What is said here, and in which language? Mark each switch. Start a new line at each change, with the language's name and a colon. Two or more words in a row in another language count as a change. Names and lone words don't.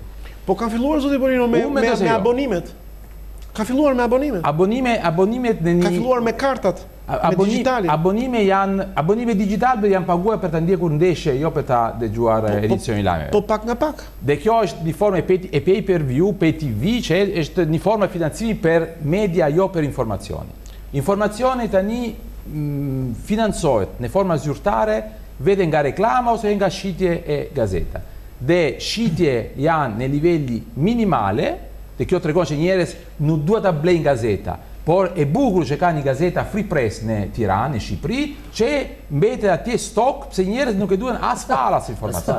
Albanian: Po ka filluar, zoti Bonino, me abonimet. Ka filluar me abonimet. Abonimet në një... Ka filluar me kartat, me digitalin. Abonime digitalve janë paguar për të ndjekur ndeshje, jo për të dëgjuar edicioni lajmeve. Po pak nga pak. Dhe kjo është një formë e
English: pay per view, pay TV,
Albanian: që është një formë e financimi për media, jo për informacioni. Informacioni tani financohet në forma zyrtare vete nga reklama ose nga shitje e gazeta. Dhe shitje janë në livelli minimale, dhe kjo tregon që njerëz nuk duhet ta blejnë gazeta, por e bukur që ka një gazeta Free Press në Tiranë, në Shqipëri, që mbetet atje stok, pse njerëzit nuk e duhen as falas informacion.